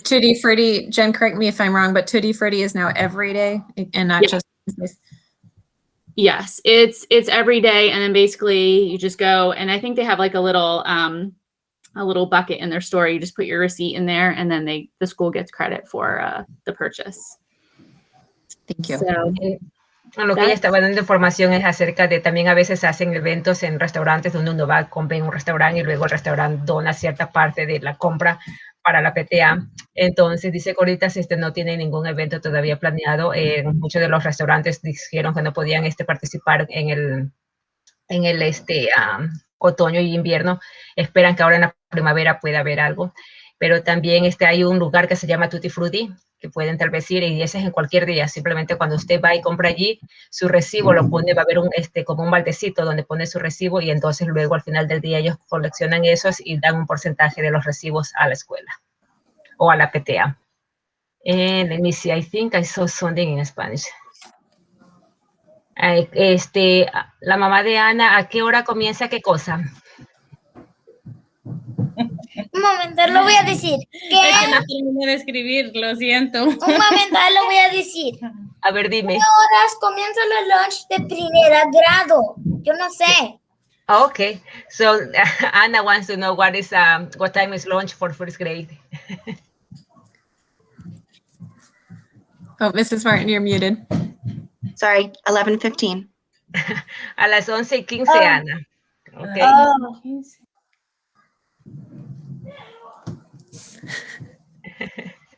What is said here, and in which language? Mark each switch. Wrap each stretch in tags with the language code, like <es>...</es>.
<en>and Tutti Frutti, Jen, correct me if I'm wrong, but Tutti Frutti is now every day and not just Wednesdays. Yes, it's every day, and then basically you just go, and I think they have like a little bucket in their store. You just put your receipt in there, and then the school gets credit for the purchase. Thank you. So,</en> <es>Lo que ella estaba dando información es acerca de también a veces hacen eventos en restaurantes donde uno va, compra en un restaurante y luego el restaurante dona cierta parte de la compra para la PTA. Entonces dice que ahorita no tiene ningún evento todavía planeado. Muchos de los restaurantes dijeron que no podían participar en el otoño y invierno. Esperan que ahora en la primavera pueda haber algo. Pero también hay un lugar que se llama Tutti Frutti, que pueden tal vez ir, y ese es en cualquier día. Simplemente cuando usted va y compra allí, su recibo lo pone, va a haber como un baldecito donde pone su recibo, y entonces luego al final del día ellos coleccionan esos y dan un porcentaje de los recibos a la escuela o a la PTA.</es> <en>And let me see, I think I saw something in Spanish.</en> <es>La mamá de Ana, ¿a qué hora comienza qué cosa? Un momento, lo voy a decir. ¿Qué? es que no terminé de escribir, lo siento. Un momento, lo voy a decir. A ver, dime. ¿Qué horas comienzan los lunch de primer grado? Yo no sé.</es> <en>Okay, so Anna wants to know what time is lunch for first grade. Oh, Mrs. Martin, you're muted. Sorry, 11:15.</en> <es>A las 11:15, Ana. Okay.</es>